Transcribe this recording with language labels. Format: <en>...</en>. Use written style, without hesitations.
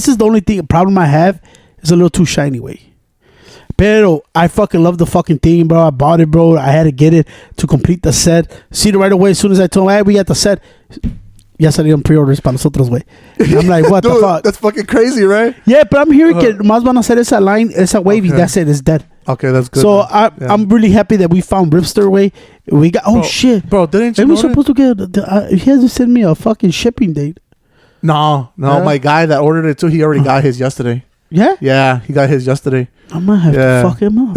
<en>This is the only problem I have. It's a little too shiny, way. Pero I fucking love the fucking thing, bro. I bought it, bro. I had to get it to complete the set. See it right away. As soon as I told him, hey, we got the set.</en> <es>Ya salieron pre-orders para nosotros, güey.</es> <en>I'm like, what Dude, the fuck? That's fucking crazy, right? Yeah, but I'm hearing</en> <es>que más van a hacer esa line, esa wavy.</es> <en>That's it. It's dead. Okay, that's good. So I'm really happy that we found Ripster, way. We got... Oh, shit. Bro, didn't you know supposed to get... he hasn't sent me a fucking shipping date. No. Yeah. My guy that ordered it too, he already got his yesterday. Yeah? Yeah, he got his yesterday. I might have to fuck him up.</en>